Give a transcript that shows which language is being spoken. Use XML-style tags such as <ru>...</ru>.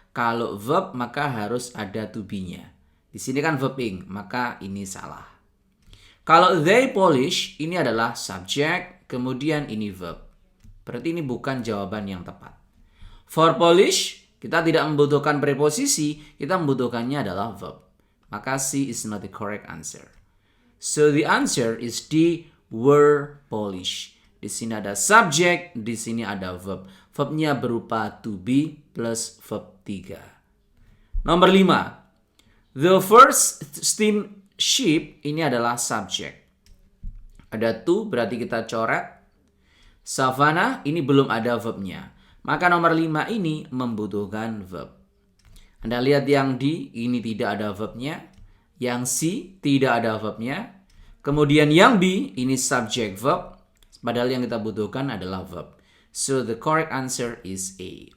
<id>Kalau verb maka harus ada to be-nya. Di sini kan verb ing, maka ini salah. Kalau they polish, ini adalah subject, kemudian ini verb. Berarti ini bukan jawaban yang tepat. For polish, kita tidak membutuhkan preposisi, kita membutuhkannya adalah verb.</id> <en>Maka C is not the correct answer. So the answer is D, were polish.</en> <id>Di sini ada subject, di sini ada verb. Verbnya berupa to be plus verb 3. Nomor 5.</id> <en>The first steamship</en> <id>ini adalah subject. Ada to, berarti kita coret. Savannah ini belum ada verbnya. Maka nomor 5 ini membutuhkan verb. Anda lihat yang D ini tidak ada verbnya. Yang C tidak ada verbnya. Kemudian yang B ini subject verb. Padahal yang kita butuhkan adalah verb.</id> <en>So the correct answer is A.</en>